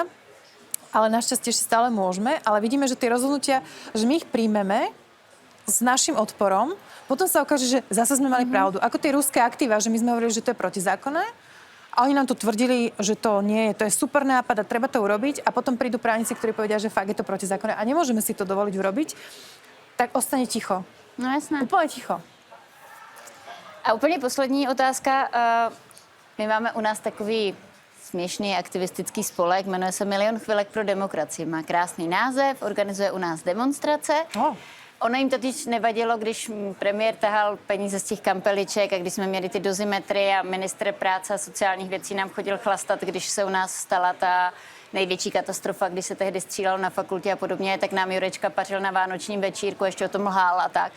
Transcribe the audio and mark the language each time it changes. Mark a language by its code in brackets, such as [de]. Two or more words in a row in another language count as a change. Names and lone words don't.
[sk] Ale našťastie ešte stále môžeme, ale vidíme, že tie rozhodnutia, že my ich príjmeme s našim odporom, potom sa ukáže, že zase sme mali pravdu. Ako tie ruské aktíva, že my sme hovorili, že to je protizákonné a oni nám to tvrdili, že to nie je, to je super nápad a treba to urobiť a potom prídu právnici, ktorí povedia, že fakt je to protizákonné a nemôžeme si to dovoliť urobiť, tak ostane ticho. No jasné. Úplne ticho. [cs] A úplně poslední otázka. My máme u nás takový směšný aktivistický spolek, jmenuje se Milion chvilek pro demokracii. Má krásný název, organizuje u nás demonstrace. Ono jim totiž nevadilo, když premiér tahal peníze z těch kampeliček a když jsme měli ty dozimetry a ministr práce a sociálních věcí nám chodil chlastat, když se u nás stala ta největší katastrofa, když se tehdy střílelo na fakultě a podobně, tak nám Jurečka pařil na vánočním večírku, ještě o tom lhal a tak.